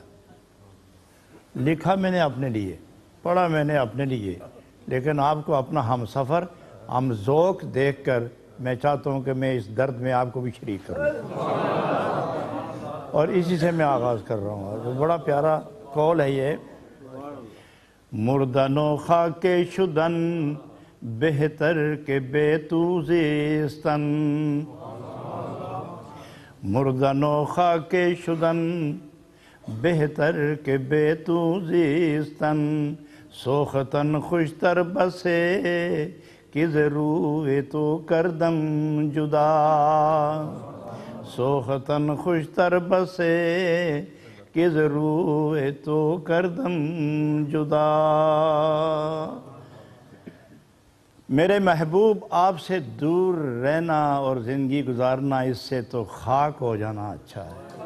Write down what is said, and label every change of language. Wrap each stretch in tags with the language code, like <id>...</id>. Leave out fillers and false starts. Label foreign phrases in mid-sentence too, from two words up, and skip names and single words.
<ur>لکھا میں نے اپنے لیے، پڑھا میں نے اپنے لیے، لیکن آپ کو اپنا ہم سفر ہم ذوق دیکھ کر میں چاہتا ہوں کہ میں اس درد میں آپ کو بھی شریک کروں، اور اسی سے میں آغاز کر رہا ہوں۔ اور بڑا پیارا قول ہے یہ:</ur> <fa>مردن و خاک شدن بہتر کہ بے تو زیستن، مردن و خاک شدن بہتر کہ بے تو زیستن، سوختن خوشتر بسے کہ روئے تو کردم جدا، سوختن خوشتر بسے کہ روئے تو کردم جدا۔</fa> <ur>میرے محبوب، آپ سے دور رہنا اور زندگی گزارنا اس سے تو خاک ہو جانا اچھا ہے۔</ur>